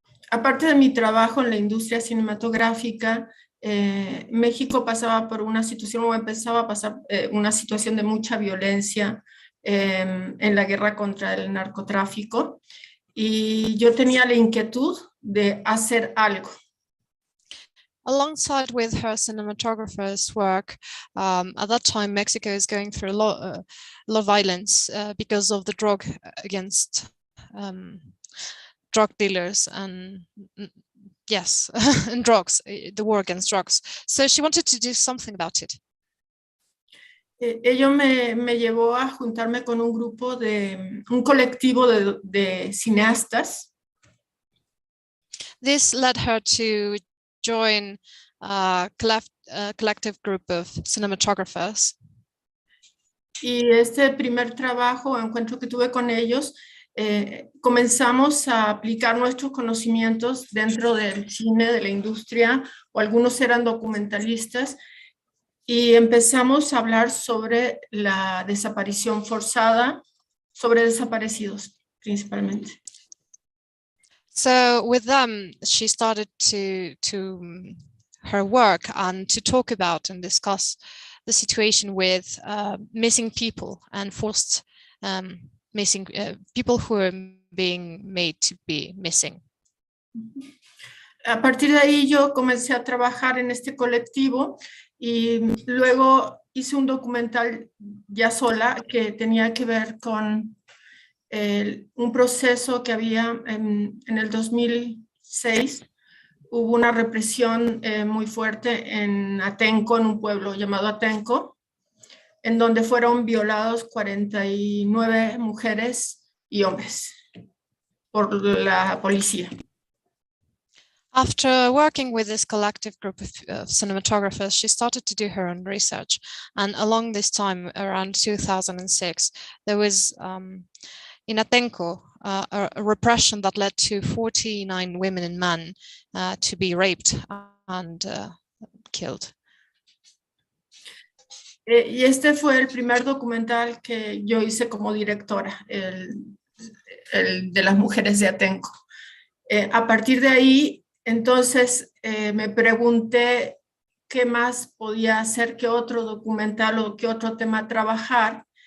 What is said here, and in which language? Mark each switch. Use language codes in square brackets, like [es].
[es] Aparte de mi trabajo en la industria cinematográfica, México pasaba por una situación o empezaba a pasar una situación de mucha violencia en la guerra contra el narcotráfico, y yo tenía la inquietud de hacer algo. [en] Alongside with her cinematographer's work, at that time Mexico is going through a lot of violence because of the drug against drug dealers and yes, and drugs, the war against drugs. So she wanted to do something about it. [es] Ello me llevó a juntarme con un grupo un colectivo de cineastas. [en] This led her to join a collective group of cinematographers. [es] Y este primer trabajo, encuentro que tuve con ellos, comenzamos a aplicar nuestros conocimientos dentro del cine, de la industria, o algunos eran documentalistas, y empezamos a hablar sobre la desaparición forzada, sobre desaparecidos principalmente. [en] So with them, she started to her work and to talk about and discuss the situation with missing people and forced missing people who are being made to be missing. [es] A partir de ahí yo comencé a trabajar en este colectivo y luego hice un documental ya sola que tenía que ver con un proceso que había en el 2006. Hubo una represión muy fuerte en Atenco, en un pueblo llamado Atenco, en donde fueron violados 49 mujeres y hombres por la policía. [en] After working with this collective group of cinematographers, she started to do her own research. And along this time, around 2006, there was in Atenco a repression that led to 49 women and men to be raped and killed. [es] Y este fue el primer documental que yo hice como directora, el de las mujeres de Atenco. A partir de ahí, entonces me pregunté qué más podía hacer, qué otro documental o qué otro tema trabajar.